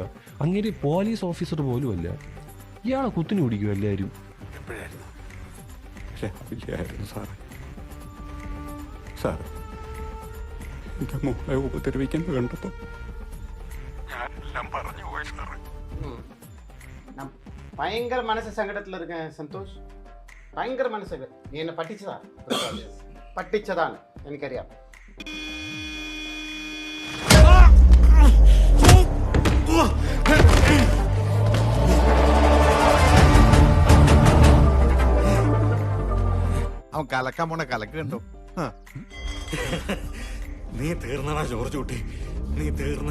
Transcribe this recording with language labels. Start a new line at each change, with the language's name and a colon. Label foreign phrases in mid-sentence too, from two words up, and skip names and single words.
Malayalam: അങ്ങനെ പോലീസ് ഓഫീസർ പോലും അല്ല, ഇയാളെ കുത്തിന് പിടിക്കുക എല്ലാവരും. എപ്പോഴായിരുന്നു? രാവിലെയായിരുന്നു സാറേ. സാറ് എന്റെ മോളെ ഉപദ്രവിക്കുന്നത് കണ്ടപ്പോ ഞാനെല്ലാം പറഞ്ഞു പോയി സാറേ.
Tamil: நான் பயங்கர மனசு சங்கடத்தில் இருக்கேன் சந்தோஷ். பயங்கர மனசு. நீ என்ன பட்டிச்சதா? பட்டிச்சதான் എനിക്കറിയാം.
Malayalam: അവൻ കലക്കാൻ പോണ കലക്ക് കണ്ടോ? നീ തീർന്നടാ ജോർജ് കുട്ടി, നീ തീർന്ന്.